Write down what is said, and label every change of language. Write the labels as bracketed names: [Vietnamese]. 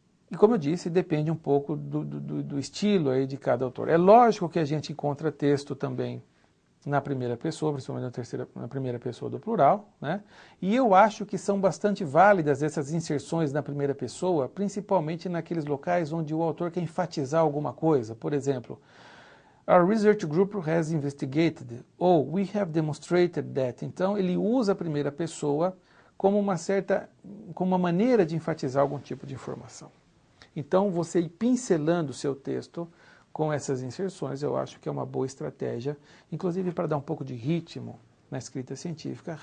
[Portuguese] E como eu disse, depende um pouco do estilo aí de cada autor. É lógico que a gente encontra texto também na primeira pessoa, principalmente na primeira pessoa do plural, né? E eu acho que são bastante válidas essas inserções na primeira pessoa, principalmente naqueles locais onde o autor quer enfatizar alguma coisa. Por exemplo, [English] our research group has investigated, ou we have demonstrated that. [Portuguese] Então, ele usa a primeira pessoa como uma maneira de enfatizar algum tipo de informação. Então, você ir pincelando o seu texto com essas inserções, eu acho que é uma boa estratégia, inclusive para dar um pouco de ritmo na escrita científica.